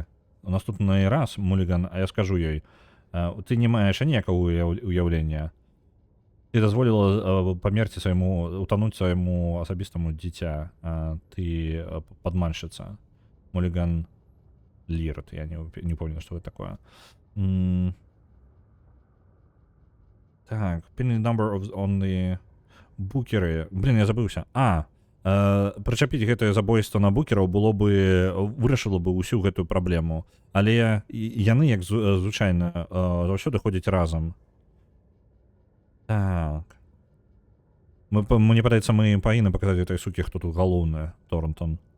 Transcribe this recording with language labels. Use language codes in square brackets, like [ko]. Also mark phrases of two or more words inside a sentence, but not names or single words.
[be] Наступны раз, Муліган, а я скажу ёй, ты не маеш ніякага уяўлення. Ты дазволіла памерці свайму, утануць свайму асабістаму дзіця, ты падманшчыца. [ru] Mulligan Лирт, я не помню, что это такое. Так, [en] pinning number on the букеры. [be] Блин, я забыўся. Прычапіць гэтае забойства на букераў было бы вырашыла бы ўсю гэтую праблему. Але яны, як звычайна, заўсёды ходзяць разам. Так. Мне падаецца, мы павінны паказаць этой сукі, хто тут галоўная, Торнтон.